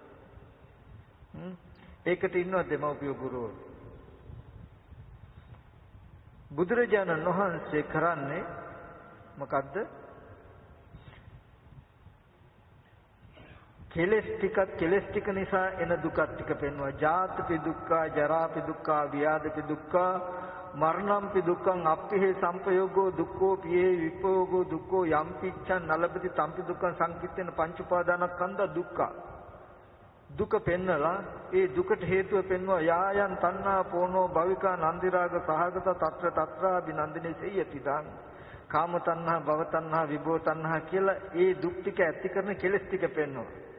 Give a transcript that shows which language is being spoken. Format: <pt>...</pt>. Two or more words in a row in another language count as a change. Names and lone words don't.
<si>ඒකට ඉන්නවා දෙමව්පිය ගුරුවරු. බුදුරජාණන් වහන්සේ කරන්නේ මොකද්ද? කෙලස් ටික නිසා එන දුක ටික පෙන්වනවා.</si> <pi>ජාතපි දුක්ඛ, ජරාපි දුක්ඛ, ව්‍යාධිපි දුක්ඛ, මරණම්පි දුක්ඛං අප්පිහි සංපයෝගෝ දුක්ඛෝ පියේ විපෝගෝ දුක්ඛෝ යම්පිච්ඡන් නලපති තම්පි දුක්ඛං සංකිට්ඨේන පංච උපාදානස්කන්ධ දුක්ඛ.</pi> <si>දුක පෙන්නලා ඒ දුකට හේතුව පෙන්වනවා</si> <pi>යායන් තණ්හා පෝනෝ භවිකා නන්දිරාග සහගත తත්‍ර తත්‍රා බිනන්දිනේ සියති දං කාම තණ්හා භව තණ්හා විභව තණ්හා</pi> <si>කියලා ඒ දුක් ටික ඇති කරන කෙලස් ටික පෙන්වනවා.</si>